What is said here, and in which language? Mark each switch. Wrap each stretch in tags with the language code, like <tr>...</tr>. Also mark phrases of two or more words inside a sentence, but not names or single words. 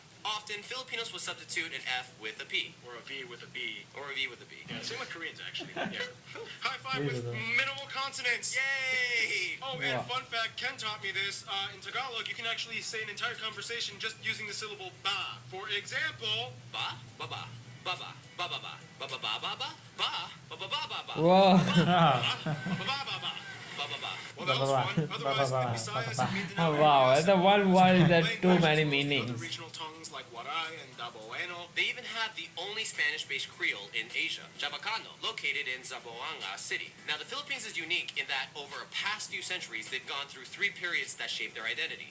<en>Often, Filipinos will substitute an F with a P, Or a V with a B. or a V with a B. Yeah, same with Koreans, actually. Yeah. High five with Really? minimal consonants. Yay! Oh, Yeah. and fun fact, Ken taught me this. In Tagalog, you can actually say an entire conversation just using the syllable ba. For example, Ba, ba ba, ba ba, ba ba ba, ba ba ba ba ba, ba ba ba ba ba ba. Wow. Ah, ba ba ba ba ba. Ba ba ba. Well, that was Ba, ba, fun. ba. Otherwise, Ba, ba, in ba, Visayas ba, and ba. Mindanao Oh, wow, areas, the one word Malay that too language many is close to meanings. other regional tongues like Waray and Daboeno. They even have the only Spanish-based Creole in Asia, Chabacano, located in Zamboanga City. Now, the Philippines is unique in that over a past few centuries, they've gone through 3 periods that shaped their identity.</en>